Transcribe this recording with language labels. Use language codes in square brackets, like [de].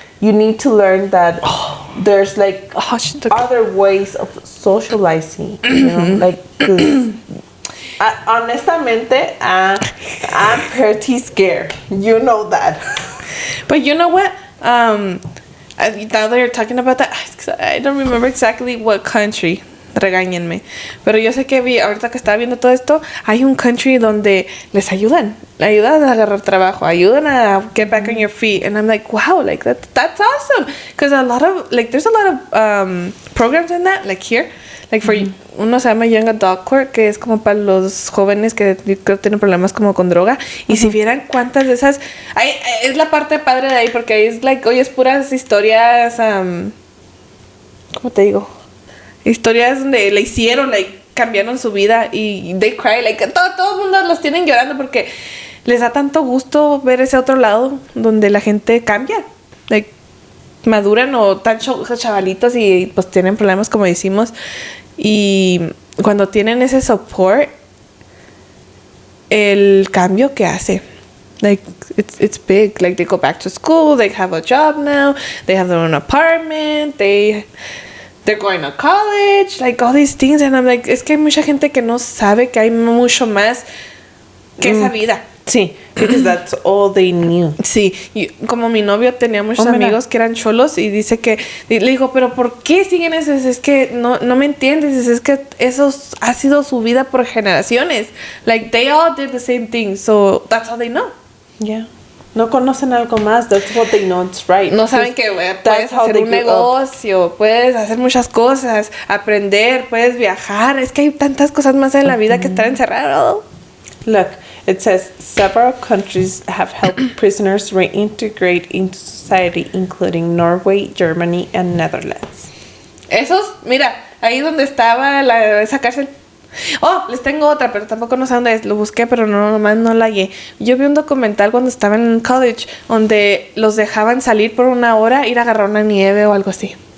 [en] You need to learn that there's like other ways of socializing, you know, like, 'cause honestamente, I'm pretty scared. You know that. But you know what? Now that you're talking about that, I don't remember exactly what country. [es] Regáñenme. Pero yo sé que ahorita que estaba viendo todo esto, hay un country donde les ayudan a agarrar trabajo, ayudan a [en] get back on your feet. And I'm like, wow, like that's awesome. Because a lot of, like, there's a lot of programs in that, like here. [es] Like for uno se llama Young Adult Court, que es como para los jóvenes que creo tienen problemas como con droga. Y si vieran cuántas de esas, es la parte padre de ahí, porque ahí es like, hoy es puras historias, ¿cómo te digo? Historias donde le hicieron, like, cambiaron su vida y [en] they cry, [es] like, todo el mundo los tienen llorando porque les da tanto gusto ver ese otro lado donde la gente cambia, like, maduran o tan chavalitos y pues tienen problemas como decimos, y cuando tienen ese support, el cambio que hace, like, [en] it's big. Like, they go back to school, they have a job now, they have their own apartment, they're going to college, like all these things. And I'm like, [es] es que hay mucha gente que no sabe que hay mucho más que esa vida. [en] Sí, because that's all they knew. [es] Sí, como mi novio tenía muchos amigos que eran cholos y dice que, le digo, pero ¿por qué siguen eso? Es que no me entiendes, es que eso ha sido su vida por generaciones. [en] Like, they all did the same thing, so that's all they know. Yeah. [es] No conocen algo más. [en] That's what they know. It's right. [es] No saben que puedes hacer un negocio, puedes hacer muchas cosas, aprender, puedes viajar. Es que hay tantas cosas más en la vida que estar encerrado. [en] Look, it says several countries have helped prisoners reintegrate into society, including Norway, Germany, and Netherlands. [es] Esos, mira, ahí donde estaba esa cárcel. Oh, les tengo otra, pero tampoco no sé dónde es. Lo busqué, pero nomás no la hallé. Yo vi un documental cuando estaba en college donde los dejaban salir por una hora, ir a agarrar una nieve o algo así.